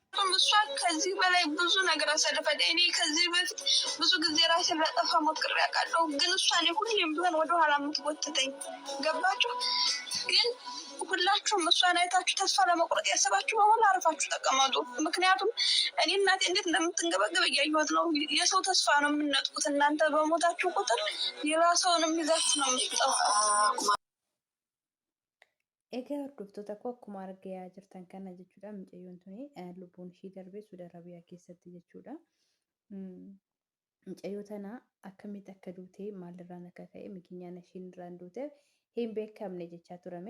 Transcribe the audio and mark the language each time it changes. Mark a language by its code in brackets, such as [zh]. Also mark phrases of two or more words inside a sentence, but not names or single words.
[am] ምክንያቱም እሷ ከዚህ በላይ ብዙ ነገር አሳልፋለች። እኔ ከዚህ በፊት ብዙ ጊዜ ራሴን ላጠፋ ሞክሬ አውቃለሁ፣ ግን እሷ እኔ ሁሌም ቢሆን ወደኋላ የምትጎትተኝ ገባችሁ? ግን ሁላችሁም እሷን አይታችሁ ተስፋ ለመቁረጥ ያሰባችሁ በሙሉ አርፋችሁ ተቀመጡ። ምክንያቱም እኔ እናቴ እንዴት እንደምትንገበገብ እያየሁት ነው። የሰው ተስፋ ነው የምንነጥቁት። እናንተ በሞታችሁ ቁጥር ሌላ ሰውንም ይዛችሁ ነው የምትጠፉ። [om] Egaa hordoftoota koo akkuma argaa jirtan kana jechuudha. Mucayyoon tuni lubbuun ishee darbee Suudi Arabiyaa keessatti jechuudha. Mucayyoo tana akkamitti akka duute maalirraan akka ka'e mikinyaan isheen irraan duute hin beekamne jechaa turame.